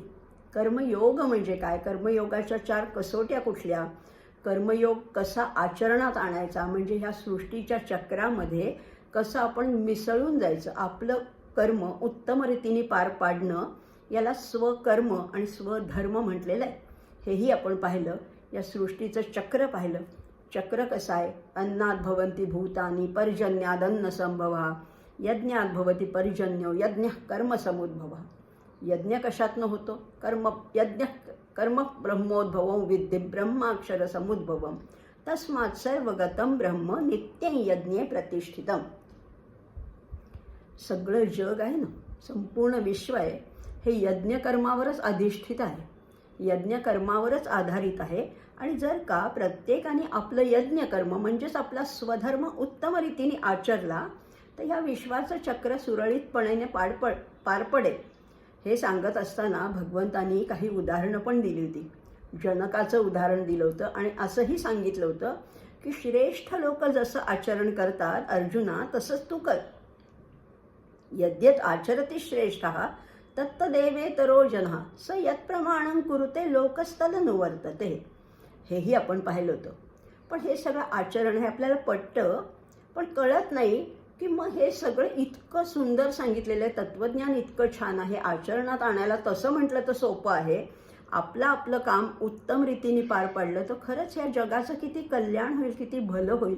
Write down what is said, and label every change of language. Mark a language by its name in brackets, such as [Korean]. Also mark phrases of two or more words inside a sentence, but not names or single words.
[Marathi] कर्मयोग म्हणजे काय, कर्मयोगाच्या 4 कसोट्या कुठल्या, कर्मयोग कसा आचरणात आणायचा, म्हणजे ह्या सृष्टीच्या चक्रामध्ये कसं आपण मिसळून जायचं, आपलं कर्म उत्तम रीतीने पार पाडणं, याला स्वकर्म आणि स्वधर्म म्हटलेलं आहे। हेही आपण पाहिलं। या सृष्टीचं चक्र पाहिलं। चक्र कसं आहे, [Sanskrit] अन्नात भवन्ति भूतानि पर्जन्यादन्न संभवा, यज्ञात भवति पर्जन्यो यज्ञ कर्म समुद्भवा। [Marathi] यज्ञ कशातनं होतो, [Sanskrit] कर्म यज्ञ कर्म ब्रह्मोद्भवं विद्धि ब्रह्माक्षर समुद्भवं तस्मात् सर्वगतं ब्रह्म नित्यं यज्ञे प्रतिष्ठितम्। [Marathi] सगळं जग आहे ना, संपूर्ण विश्व आहे, हे यज्ञकर्मावरच अधिष्ठित आहे, यज्ञकर्मावरच आधारित आहे। आणि जर का प्रत्येकाने आपलं यज्ञकर्म म्हणजेच आपला स्वधर्म उत्तम रीतीने आचरला तर ह्या विश्वाचं चक्र सुरळीतपणे पार पडेल। हे सांगत असताना भगवंतांनी काही उदाहरणं पण दिली होती। जनकाचं उदाहरण दिलं होतं आणि असंही सांगितलं होतं की श्रेष्ठ लोक जसं आचरण करतात अर्जुना तसंच तू कर। [Sanskrit] यद्यत आचरति श्रेष्ठः तत्तदेवेतरो जनः स यत्प्रमाणं कुरुते लोकस्तदनुवर्तते। [Marathi] हेही आपण पाहिलं होतं। पण हे सगळं आचरण हे आपल्याला पटतं, पण कळत नाही की मग हे सगळं इतकं सुंदर सांगितलेलं आहे, तत्वज्ञान इतकं छान आहे, आचरणात आणायला तसं म्हटलं तर सोपं आहे, आपलं काम उत्तम रीतीने पार पाडलं तर खरंच या जगाचं किती कल्याण होईल, किती भलं होईल।